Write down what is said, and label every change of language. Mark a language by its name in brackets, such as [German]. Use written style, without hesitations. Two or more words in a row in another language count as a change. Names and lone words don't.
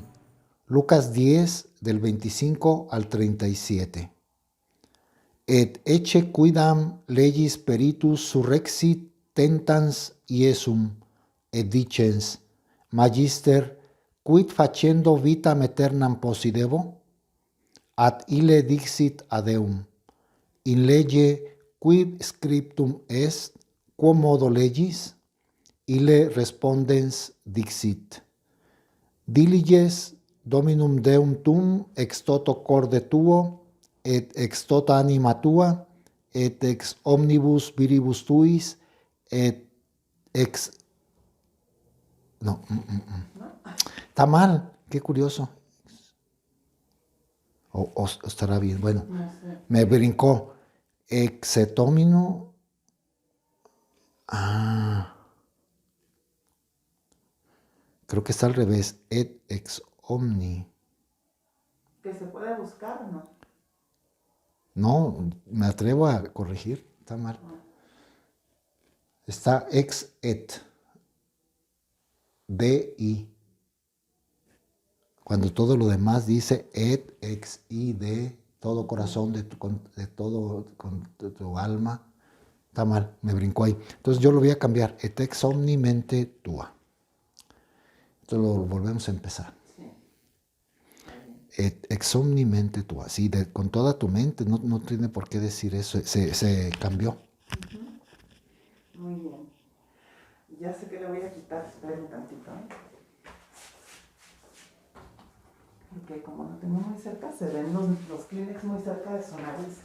[Spanish] Lucas 10, del 25 al 37. [Latin] Et ecce quidam legis peritus surrexit tentans Iesum, et dicens, Magister, quid facendo vitam aeternam possidebo? Ad ille dixit adeum, in lege quid scriptum est, quo modo legis? Ille respondens dixit, diliges Dominum Deum tum ex toto corde tuo, et ex tota anima tua, et ex omnibus viribus tuis, et ex... [Spanish] No, está mal, qué curioso. O estará bien, bueno, me brincó. Exetomino. Creo que está al revés. [Latin] Et ex omni. [Spanish] Que se puede buscar, ¿no? No, me atrevo a corregir. Está mal. Está [Latin] ex et. [Spanish] De y. Cuando todo lo demás dice et, ex y, de todo corazón, de todo con tu alma. Está mal, me brincó ahí. Entonces yo lo voy a cambiar. [Latin] Et ex omni mente tua. [Spanish] Entonces lo volvemos a empezar. Sí. [Latin] Et ex omni mente tua, [Spanish] así con toda tu mente, no tiene por qué decir eso, se cambió. Muy bien. Ya sé que le voy a quitar, esperen tantito. Porque como lo tengo muy cerca, se ven los Kleenex muy cerca de su nariz.